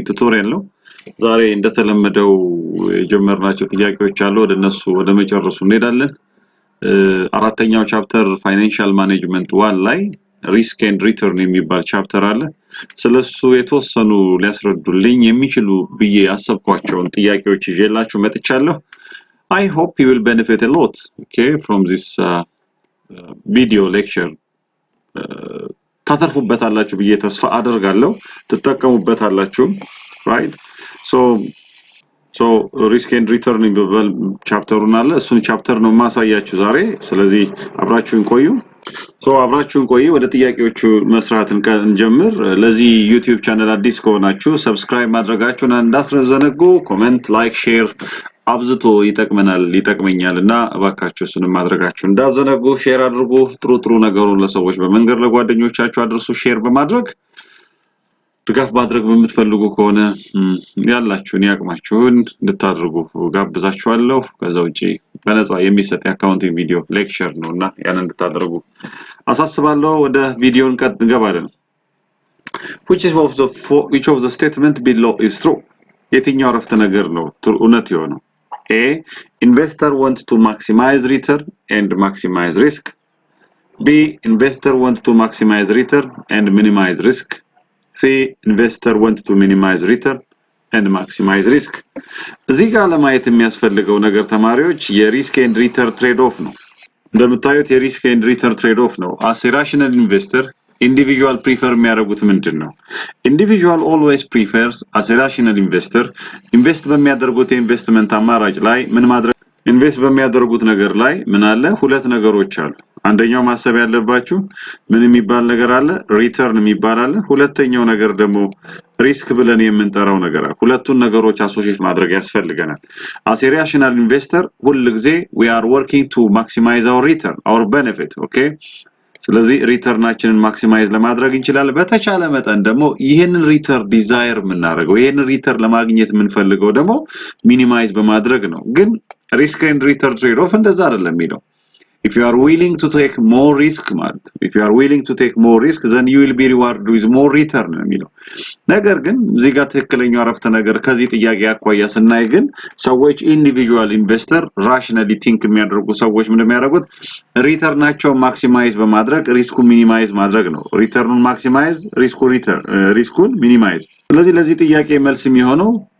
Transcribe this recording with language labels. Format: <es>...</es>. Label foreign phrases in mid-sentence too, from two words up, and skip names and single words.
<am>ቱቶሪያል ነው ዛሬ እንደተለመደው የጀመርናቸው ጥያቄዎች አሉ ወደነሱ ወደ መጨረሱ እንሄዳለን አራተኛው ቻፕተር</am> <en>financial management</en> <am>1 ላይ</am> <en>risk and return</en> <am>የሚባል ቻፕተር አለ ስለሱ የተወሰኑ ሊያስረዱልኝ የሚችሉ ብዬ ያሰብኳቸውን ጥያቄዎች ይዤላችሁ መጥቻለሁ</am> <en>I hope you will benefit a lot okay from this video lecture</en> <am>ታተርፉበታላችሁ ብዬ ተስፋ አደርጋለሁ ተጠቀሙበታላችሁ</am> <en>right so risk and return</en> <am>የሚባል ቻፕተሩን አለ እሱን ቻፕተር ነው ማሳያችሁ ዛሬ ስለዚህ አብራችሁን ቆዩ ወደ ጥያቄዎቹ መስራትን እንጀምር ለዚህ YouTube ቻናል አዲስ ከሆናችሁ ሰብስክራይብ ማድረጋችሁን እንዳትዘነጉ</am> <en>comment like share</en> <am>አብዝቶ ይጠቅመኛልና እባካችሁ እሱንም ማድረጋችሁ እንዳትዘነጉ ሼር አድርጉ ጥሩ ነገሩን ለሰዎች በመንገር ለጓደኞቻችሁ አድርሱ ሼር በማድረግ ድጋፍ ማድረግ በምትፈልጉ ከሆነ ያላችሁን ያቅማችሁን እንድታደርጉ ጋብዛችኋለሁ ከዛው እጪ በነፃ የሚሰጥ የአካውንቲንግ</am> <en>video lecture</en> <am>ነውና ያን እንድታደርጉ አሳስባለሁ ወደ ቪዲዮን እንገባለን</am> <en>which of the statement below is true</en> <am>የትኛው አረፍተ ነገር ነው እውነት የሆነው</am> <en>A investor wants to maximize return and maximize risk B investor wants to maximize return and minimize risk C investor wants to minimize return and maximize risk</en> <am>እዚህ ጋር ለማየት የሚያስፈልገው ነገር ተማሪዎች የሪስክ ኤንድ</am> <en>ሪተርን ትሬድ ኦፍ ነው እንደምታዩት የሪስክ ኤንድ return trade off</en> <am>ነው</am> <en>as a rational investor individual prefer</en> <am>የሚያደርጉት ምንድነው</am> <en>individual always prefers as a rational investor invest</en> <am>በሚያደርጉት ኢንቨስትመንት አማራጭ ላይ ምን ማድረግ ኢንቨስት በሚያደርጉት ነገር ላይ ምን አለ ሁለት ነገሮች አሉ አንደኛው ማሰብ ያለባችሁ ምን የሚባል ነገር አለ ሪተርን የሚባል አለ ሁለተኛው ነገር ደግሞ ሪስክ ብለን የምንጠራው ነገር አለ ሁለቱን ነገሮች አሶሺየት ማድረግ ያስፈልገናል</am> <en>as a rational investor</en> <am>ሁሉ ጊዜ</am> <en>we are working to maximize our return our benefit okay</en> <am>ስለዚህ ሪተርናችንን ማክሲማይዝ ለማድረግ እንችላለን በተቻለ መጠን ደግሞ ይሄንን ሪተርን ዲዛየር የምናደርገው ይሄንን ሪተርን ለማግኘት የምንፈልገው ደግሞ ሚኒማይዝ በማድረግ ነው ግን</am> <en>risk and return trade off</en> <am>እንደዛ አይደለም የሚለው</am> <en>if you are willing to take more risk if you are willing to take more risk then you will be rewarded with more return</en> <am>የሚለው ነገር ግን እዚህ ጋር ትክክለኛው አረፍተ ነገር ከዚህ ጥያቄ አቋያ ስናይ ግን ሰዎች</am> <en>individual investor rationally think</en> <am>የሚያደርጉ ሰዎች ምን የሚያደርጉት ሪተርናቸው ማክሲማይዝ በማድረግ ሪስኩ ሚኒማይዝ ማድረግ ነው ሪተርኑን ማክሲማይዝ ሪስኩን ሚኒማይዝ ስለዚህ ለዚህ ጥያቄ መልስ የሚሆነው</am>